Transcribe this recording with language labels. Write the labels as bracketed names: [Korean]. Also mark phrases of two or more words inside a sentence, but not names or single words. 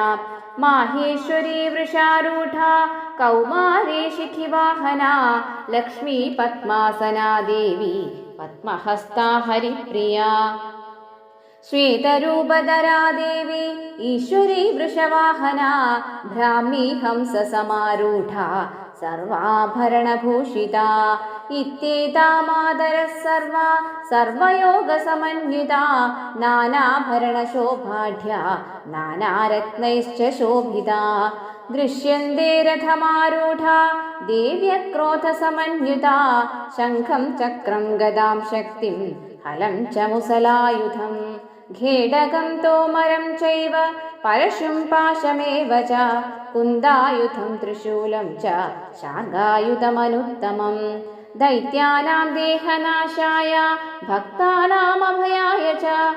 [Sanskrit] മാഹേശ്വരീ വൃഷാരൂഢാ കൗമാരീ ശിഖിവാഹനാ. ലക്ഷ്മീ പദ്മാസനാ ദേവി പദ്മഹസ്താ ഹരിപ്രിയാ. ശ്വേതരൂപധരാ ദേവി ഈശ്വരീ വൃഷവാഹനാ. ഭ്രാമീ ഹംസസമാരൂഢാ सर्वाभरणभूषिता इत्येतामादरः सर्वा सर्वयोगसमन्विता नानाभरणशोभाढ्या नानारत्नैश्च शोभिता दृश्यन्ते रथमारूढा देव्यक्रोधसमन्विता शङ्खं चक्रं गदां शक्तिं हलं च मुसलायुधम् घेडगं तोमरं चैव परशुं पाशमेव च कुन्दायुधं त्रिशूलं च शार्ङ्गायुधमनुत्तमम् दैत्यानां देहनाशाय भक्तानामभयाय च